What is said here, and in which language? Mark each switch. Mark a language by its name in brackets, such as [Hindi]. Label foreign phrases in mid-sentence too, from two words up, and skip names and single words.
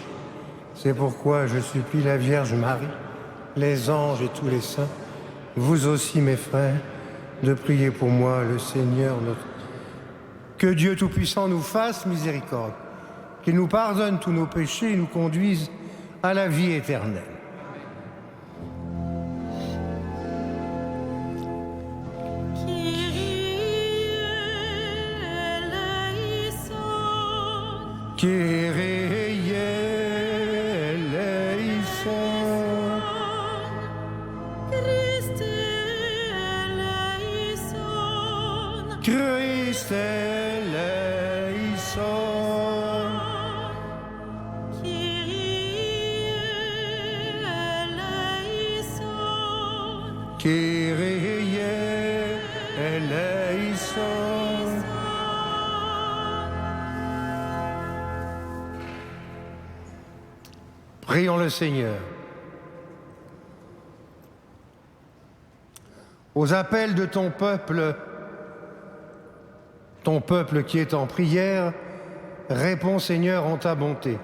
[French] C'est pourquoi je supplie la Vierge Marie, les anges et tous les saints, vous aussi mes frères, de prier pour moi le Seigneur notre... Que Dieu Tout-Puissant nous fasse miséricorde, qu'il nous pardonne tous nos péchés et nous conduise à la vie éternelle. [Greek] Κύριε ἐλέησον, Χριστὲ ἐλέησον, Χριστὲ ἐλέησον, Κύριε ἐλέησον, Κύριε ἐλέησον. [French] Prions le Seigneur. Aux appels de ton peuple qui est en prière, réponds Seigneur en ta bonté.